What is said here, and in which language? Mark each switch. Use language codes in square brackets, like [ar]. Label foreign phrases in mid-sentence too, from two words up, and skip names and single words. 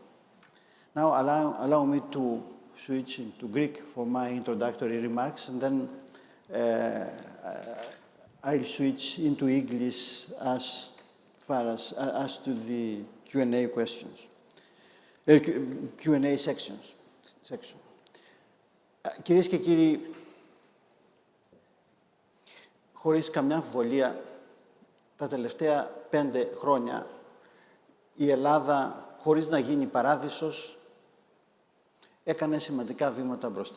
[en] Now, allow me to switch into Greek for my introductory remarks, and then I'll switch into English as far as to the Q&A questions, Q&A section. [el] Κυρίες και κύριοι, χωρίς καμιά αμφιβολία, τα τελευταία 5 χρόνια η Ελλάδα, χωρίς να γίνει παράδεισος, έκανε σημαντικά βήματα μπροστά.